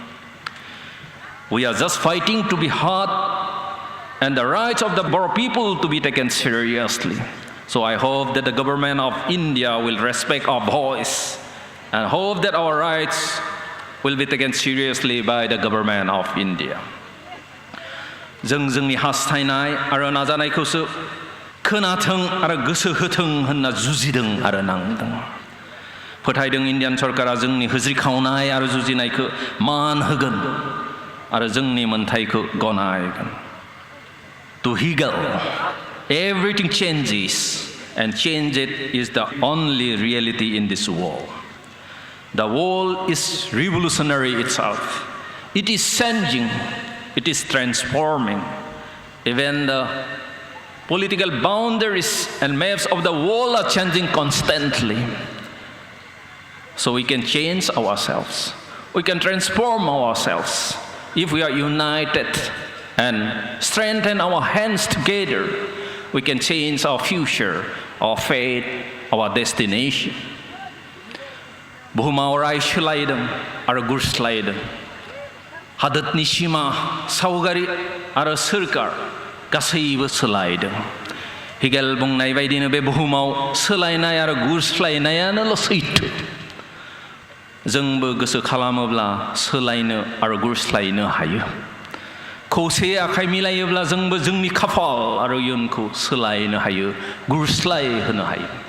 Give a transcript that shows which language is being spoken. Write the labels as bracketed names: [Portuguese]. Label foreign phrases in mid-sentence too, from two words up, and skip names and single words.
[English] We are just fighting to be heard and the rights of the Boro people to be taken seriously. So I hope that the government of India will respect our voice and hope that our rights will be taken seriously by the government of India. [Bodo] जों जोंनि हास्थायनाय आरो नाजानायखौसो खोनाथों आरो गोसो होथों होनना जुजिदों आरो नांदों फोथायदों इन्डियान सरकारा जोंनि होज्रिखावनाय आरो जुजिनायखौ मान होगोन आरो जोंनि मोनथायखौ गनायगोन [English] To Hegel, everything changes and change it is the only reality in this world. The world is revolutionary itself. It is changing, it is transforming. Even the political boundaries and maps of the world are changing constantly. So we can change ourselves. We can transform ourselves if we are united and strengthen our hands together. We can change our future, our fate, our destination. [Bodo] Buhumaw rai soलायदों आरो गुरस्लायदों हादोरनि सिमा सावगारि आरो सोरखार गासैबो सोलायदों हेगेल बुंनाय बायदिनो बे बुहुमाव सोलायनाय आरो गुरस्लायनायानोल' सैथो जोंबो गोसो खालामोब्ला सोलायनो आरो गुरस्लायनो हायो खौसे आखाइ मिलायोब्ला जोंबो जोंनि खाफाल आरो इयुनखौ सोलायनो हायो गुरस्लायहोनो हायो